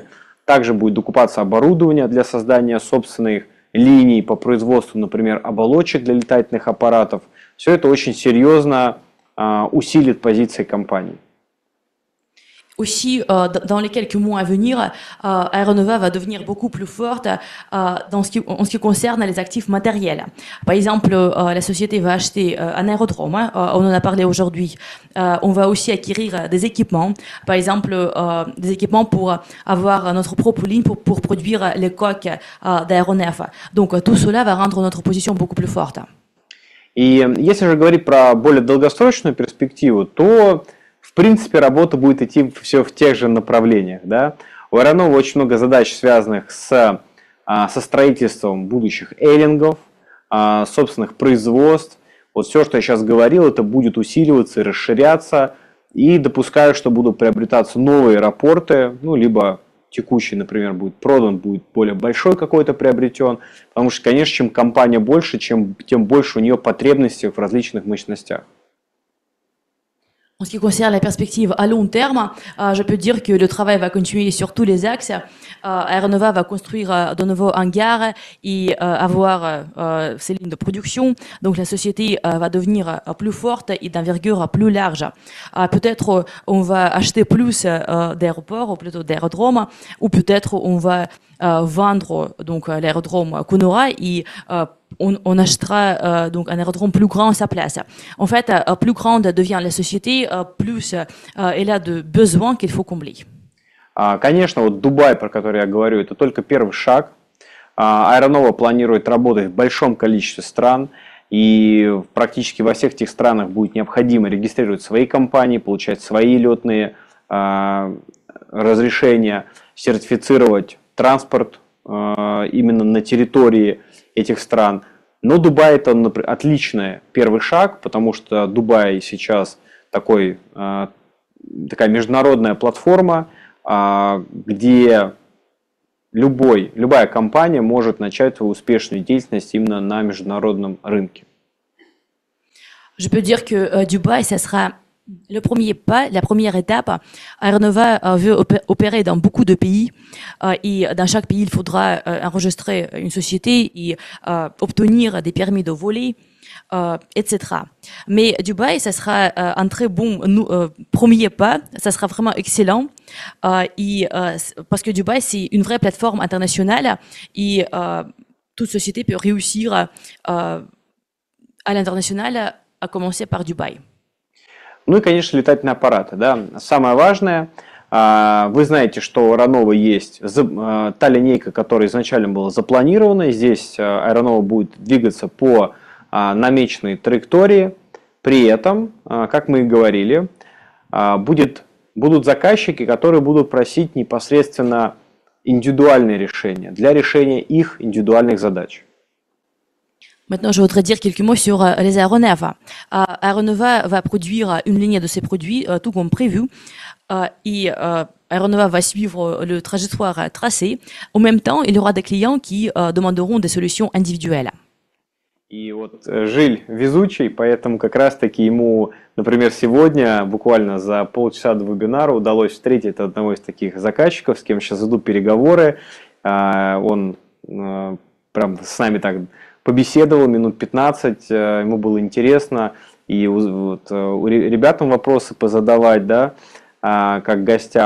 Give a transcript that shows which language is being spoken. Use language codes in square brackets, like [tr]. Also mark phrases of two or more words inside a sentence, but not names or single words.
[ru] Также будет докупаться оборудование для создания собственных линий по производству, например, оболочек для летательных аппаратов. Все это очень серьезно усилит позиции компании. [fr] Aussi, dans les quelques mois à venir, Aeronova va devenir beaucoup plus forte en ce qui concerne les actifs matériels. Par exemple, la société va acheter un aérodrome, on en a parlé aujourd'hui. On va aussi acquérir des équipements, par exemple des équipements pour avoir notre propre ligne pour produire les coques d'aéronefs. Donc tout cela va rendre notre position beaucoup plus forte. [ru] И если же говорить про более долгосрочную перспективу, то в принципе, работа будет идти все в тех же направлениях. Да? У Аэронова очень много задач, связанных со строительством будущих эйлингов, собственных производств. Вот все, что я сейчас говорил, это будет усиливаться и расширяться. И допускаю, что будут приобретаться новые аэропорты, ну, либо текущий, например, будет продан, будет более большой какой-то приобретен. Потому что, конечно, чем компания больше, тем больше у нее потребностей в различных мощностях. [fr] En ce qui concerne la perspective à long terme, je peux dire que le travail va continuer sur tous les axes. Aeronova va construire de nouveaux hangars et avoir ses lignes de production. Donc la société va devenir plus forte et d'envergure plus large. Peut-être on va acheter plus d'aéroports ou plutôt d'aérodromes, ou peut-être on va vendre donc l'aérodrome Conora et on achètera donc un aérodrome plus grand à sa place. En fait, plus grande devient la société, plus elle a de besoins qu'il faut combler. [ru] Конечно, вот Дубай, про который я говорю, это только первый шаг. Аэронова планирует работать в большом количестве стран, и практически во всех этих странах будет необходимо регистрировать свои компании, получать свои летные разрешения, сертифицировать транспорт именно на территории этих стран. Но Дубай это отличный первый шаг, потому что Дубай сейчас такая международная платформа, где любая компания может начать свою успешную деятельность именно на международном рынке. [fr] Je peux dire que Dubaï, ça sera le premier pas, la première étape. Aeronova veut opérer dans beaucoup de pays et dans chaque pays, il faudra enregistrer une société et obtenir des permis de voler, etc. Mais Dubaï, ça sera un très bon premier pas, ça sera vraiment excellent parce que Dubaï, c'est une vraie plateforme internationale et toute société peut réussir à l'international, à commencer par Dubaï. [ru] Ну и, конечно, летательные аппараты. Да. Самое важное, вы знаете, что у Аэронова есть та линейка, которая изначально была запланирована. Здесь Аэронова будет двигаться по намеченной траектории. При этом, как мы и говорили, будут заказчики, которые будут просить непосредственно индивидуальные решения для решения их индивидуальных задач. [fr] Maintenant, je voudrais dire quelques mots sur les aéronefs. Aeronova va produire une ligne de ses produits, tout comme prévu, et Aeronova va suivre le trajectoire tracé. En même temps, il y aura des clients qui demanderont des solutions individuelles. [ru] И вот Жиль везучий, поэтому как раз-таки ему, например, сегодня, буквально за полчаса до вебинара, удалось встретить одного из таких заказчиков, с кем сейчас идут переговоры. Он прям с нами так побеседовал минут 15, ему было интересно, и вот ребятам вопросы позадавать, да, как гостям.